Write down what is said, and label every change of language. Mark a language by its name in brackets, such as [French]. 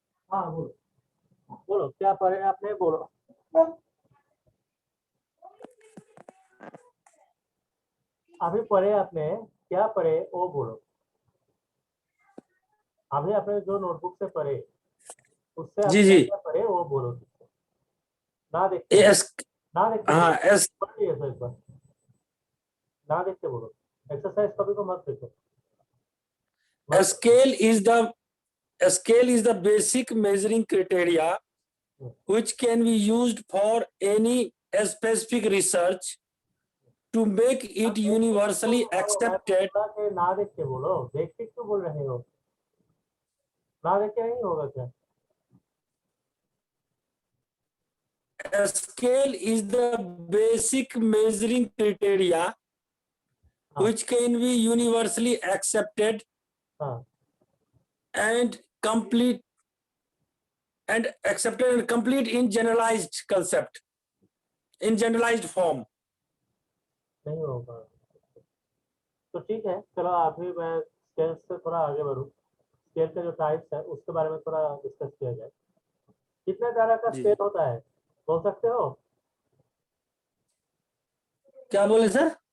[Hindi] हाँ बोलो बोलो क्या पढ़े आपने बोलो अभी पढ़े आपने क्या पढ़े वो बोलो अभी आपने जो नोटबुक से पढ़े उससे आप जी क्या जी। क्या पढ़े वो बोलो ना देख के बोलो एस ना देख के हाँ बोलो एस पढ़ लिया था एक बार ना देख के बोलो एक्सरसाइज कभी को मत देखो [English] scale is the scale is the basic measuring criteria which can be used for any specific research to make it universally accepted. [Hindi] के ना देख के बोलो देख के क्यों बोल रहे हो ना देख के नहीं होगा क्या [English] A scale is the basic measuring criteria which can be universally accepted [Hindi] हाँ [English] and complete and complete in generalized concept, in generalized form. [Hindi] नहीं होगा तो ठीक है चलो अभी मैं स्केल से थोड़ा आगे बढ़ूँ स्केल के जो टाइप्स है उसके बारे में थोड़ा डिस्कस किया जाए कितने तरह का जी स्केल जी। होता है बोल सकते हो क्या बोले सर?